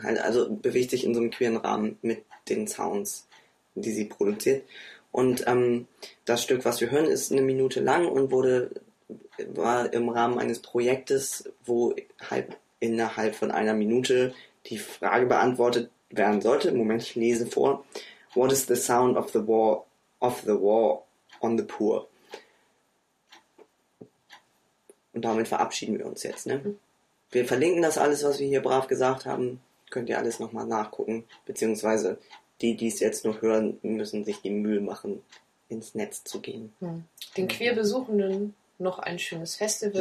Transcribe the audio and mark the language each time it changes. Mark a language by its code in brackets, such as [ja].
[de] Also bewegt sich in so einem queeren Rahmen mit den Sounds, die sie produziert. Und das Stück, was wir hören, ist eine Minute lang und war im Rahmen eines Projektes, wo innerhalb von einer Minute die Frage beantwortet werden sollte. Moment, ich lese vor. [en] What is the sound of the war on the poor? [de] Und damit verabschieden wir uns jetzt, ne? Wir verlinken das alles, was wir hier brav gesagt haben. Könnt ihr alles nochmal nachgucken. Beziehungsweise die es jetzt noch hören, müssen sich die Mühe machen, ins Netz zu gehen. Den Queerbesuchenden noch ein schönes Festival.